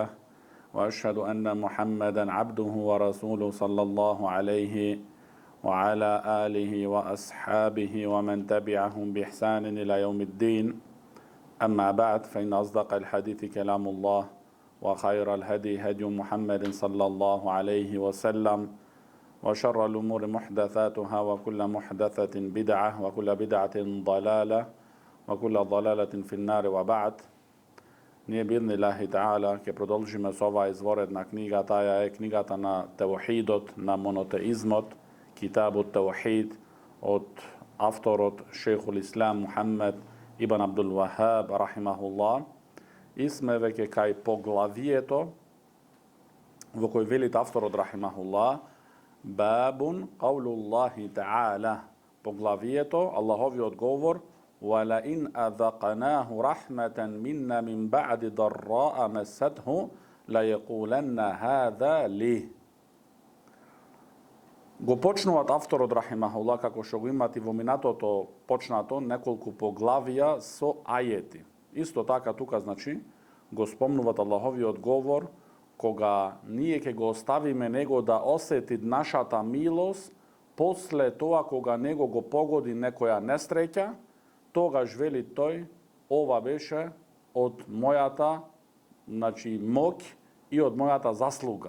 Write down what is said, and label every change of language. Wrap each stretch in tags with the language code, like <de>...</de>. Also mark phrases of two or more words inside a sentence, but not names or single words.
<ar>وأشهد أن محمدا عبده ورسوله صلى الله عليه وعلى آله وأصحابه ومن تبعهم بإحسان إلى يوم الدين أما بعد فإن أصدق الحديث كلام الله وخير الهدي هدي محمد صلى الله عليه وسلم وشر الأمور محدثاتها وكل محدثة بدعة وكل بدعة ضلالة وكل ضلالة في النار وبعد.</ar> <mk>Ние</mk> <ar>بإذن الله تعالى</ar> <mk>ќе продолжиме со оваа изворедна книга, таја е книгата на Теухидот, на монотеизмот,</mk> <ar>كتاب التوحيد</ar> <mk>од авторот Шейхул Ислам Мухаммед Ибн Абдул Вахаб рахимахуллах. И сме веќе кај поглавието во кој велит авторот рахимахуллах</mk> <ar>باب قول الله تعالى,</ar> <mk>поглавието Аллаховиот говор</mk> <ar>وَلَئِنْ أَذَقْنَاهُ رَحْمَةً مِنَّا مِنْ بَعْدِ ضَرَّاءَ مَسَّتْهُ لَيَقُولَنَّ هَذَا لِي.</ar> <mk>Го почнуваат авторот рахимахуллах, како што го имате во минатото почнато неколку поглавија со ајети. Исто така тука значи го спомнуваат Аллаховиот говор кога ние ќе го оставиме него да осети нашата милост после тоа кога него го погоди некоја несреќа, тогаш вели тој, ова беше од мојата моќ и од мојата заслуга.</mk>